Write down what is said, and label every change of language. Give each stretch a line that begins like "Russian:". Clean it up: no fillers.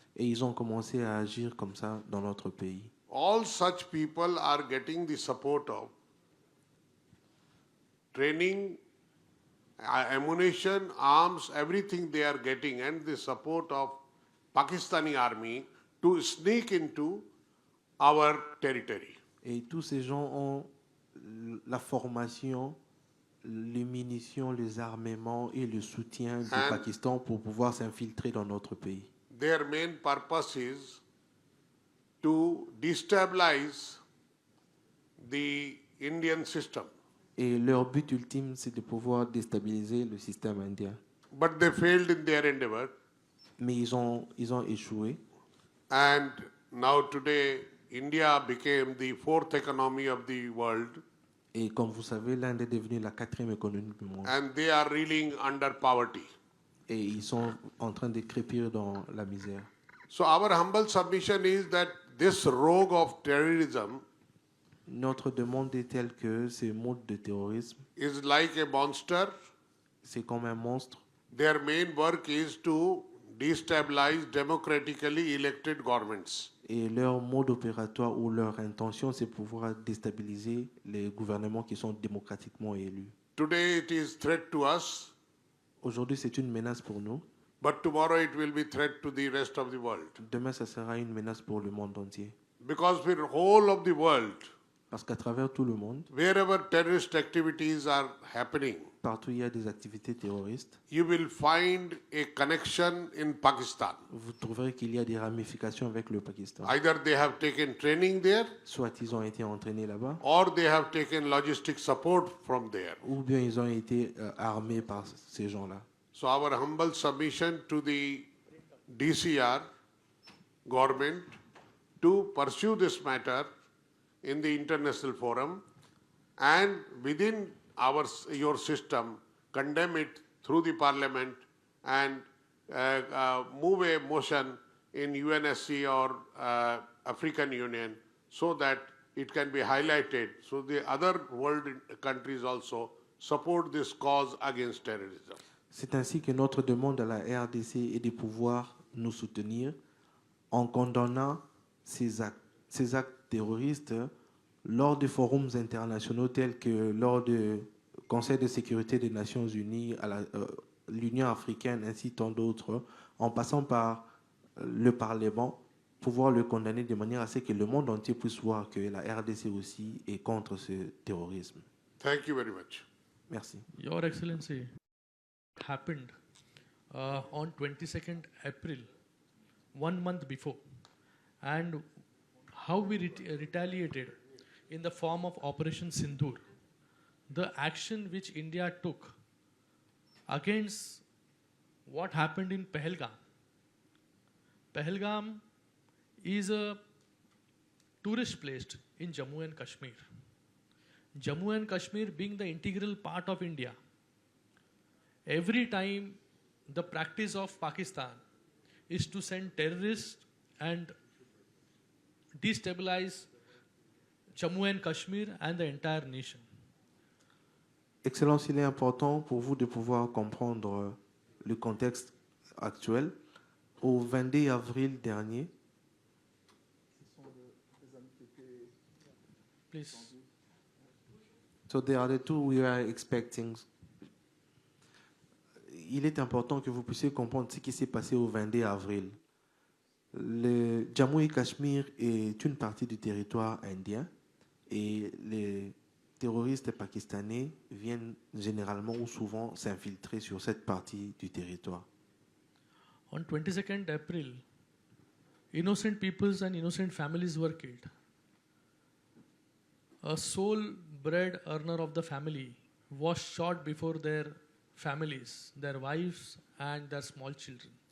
French: Et ils ont commencé à agir comme ça dans notre pays.
English: All such people are getting the support of training, ammunition, arms, everything they are getting, and the support of Pakistani army to sneak into our territory.
French: Et tous ces gens ont la formation, les munitions, les armements et le soutien du Pakistan pour pouvoir s'infiltrer dans notre pays.
English: Their main purpose is to destabilize the Indian system.
French: Et leur but ultime, c'est de pouvoir déstabiliser le système indien.
English: But they failed in their endeavor.
French: Mais ils ont échoué.
English: And now today, India became the fourth economy of the world.
French: Et comme vous savez, l'Inde est devenue la 4e économie du monde.
English: And they are reeling under poverty.
French: Et ils sont en train de crépir dans la misère.
English: So our humble submission is that this rogue of terrorism
French: Notre demande est telle que ce mode de terrorisme,
English: is like a monster.
French: c'est comme un monstre.
English: Their main work is to destabilize democratically elected governments.
French: Et leur mode opératoire ou leur intention, c'est pouvoir déstabiliser les gouvernements qui sont démocratiquement élus.
English: Today it is threat to us,
French: Aujourd'hui, c'est une menace pour nous.
English: but tomorrow it will be threat to the rest of the world.
French: Demain, ça sera une menace pour le monde entier.
English: Because for the whole of the world,
French: Parce qu'à travers tout le monde,
English: wherever terrorist activities are happening,
French: partout il y a des activités terroristes,
English: you will find a connection in Pakistan.
French: vous trouverez qu'il y a des ramifications avec le Pakistan.
English: Either they have taken training there,
French: Soit ils ont été entraînés là-bas,
English: or they have taken logistic support from there.
French: ou bien ils ont été armés par ces gens-là.
English: So our humble submission to the DCR government to pursue this matter in the international forum and within your system condemn it through the parliament and move a motion in UNSC or African Union so that it can be highlighted so the other world countries also support this cause against terrorism.
French: C'est ainsi que notre demande à la RDC est de pouvoir nous soutenir en condamnant ces actes terroristes lors des forums internationaux tels que lors du Conseil de sécurité des Nations Unies, l'Union africaine ainsi tant d'autres, en passant par le Parlement, pouvoir le condamner de manière à ce que le monde entier puisse voir que la RDC aussi est contre ce terrorisme.
English: Thank you very much.
French: Merci.
English: Your Excellency, happened on 22nd April, 1 month before, and how we retaliated in the form of Operation Sindur, the action which India took against what happened in Pahalgam. Pahalgam is a tourist place in Jammu and Kashmir. Jammu and Kashmir being the integral part of India, every time the practice of Pakistan is to send terrorists and destabilize Jammu and Kashmir and the entire nation.
French: Excellence, il est important pour vous de pouvoir comprendre le contexte actuel. Au 22 avril dernier,
English: Please. so there are the two we are expecting.
French: Il est important que vous puissiez comprendre ce qui s'est passé au 22 avril. Le Jammu et Cachemire est une partie du territoire indien et les terroristes pakistanais viennent généralement ou souvent s'infiltrer sur cette partie du territoire.
English: On 22nd April, innocent peoples and innocent families were killed. A sole bread earner of the family was shot before their families, their wives and their small children.